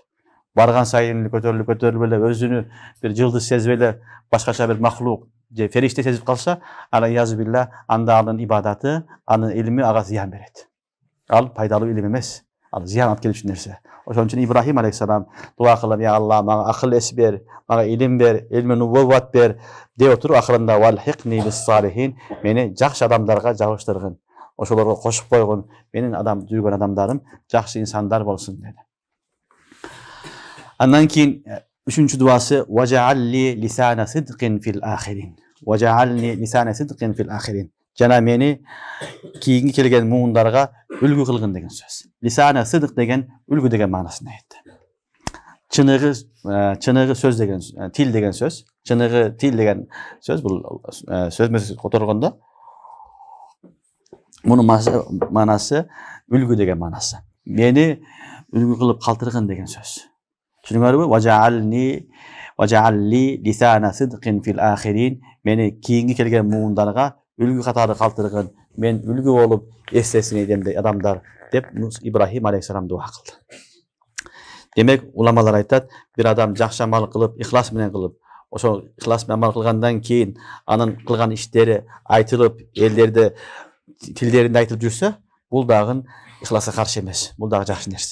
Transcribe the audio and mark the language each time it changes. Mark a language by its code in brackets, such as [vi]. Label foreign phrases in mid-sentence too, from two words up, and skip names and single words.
[ky] Барган сайын көтөрүлүп эле өзүнү бир жылдыз сезип эле башкача бир махлук же фериште сезип калса, ана язбилла анда анын ибадаты, анын илими ага зыян берет. Ал пайдалуу илим эмес, ал зыян алып келүүчү нерсе. Ошон үчүн Ибрахим алейхиссалам дуа кылып, "Я Алла, мага акыл эс бер, мага илим бер, илми нубувват бер" деп отуруп, акырында [ar] "وألحقني بالصالحين" [ky] мени жакшы адамдарга жабыштыргын, ошолорго кошуп койгун, менин жүргөн адамдарым жакшы инсандар болсун деди. Андан кийин үчүнчү дуасы [ar] "واجعل لي لسان صدق في الآخرين". واجعلني لسان صدق في الآخرين. [ky] Жана мени кийинки келген муундарга үлгү кылгын деген сөз. [ar] لسان صدق [ky] деген үлгү деген маанасына айтты. Чыныгы сөз деген, тил деген сөз. Чыныгы тил деген сөз бул сөзмөз которгондо мунун маанасы үлгү деген маанасы. Мени үлгү кылып калтыргын деген сөз. Түшүнүңөрбү? [ar] واجعل لي لسان صدق في الآخرين. [ky] Мени кийинки келген муундарга үлгү катары калтыргын, мен үлгү болуп эстесин эдемдей адамдар деп Ибрахим алейхиссалам дуа кылды. Демек уламалар айтат, бир адам жакшы амал кылып, ихлас менен кылып, ошо ихлас менен амал кылгандан кийин анын кылган иштери айтылып, элдерде тилдеринде айтылып жүрсө, бул дагы ихласка каршы эмес, бул дагы жакшы нерсе.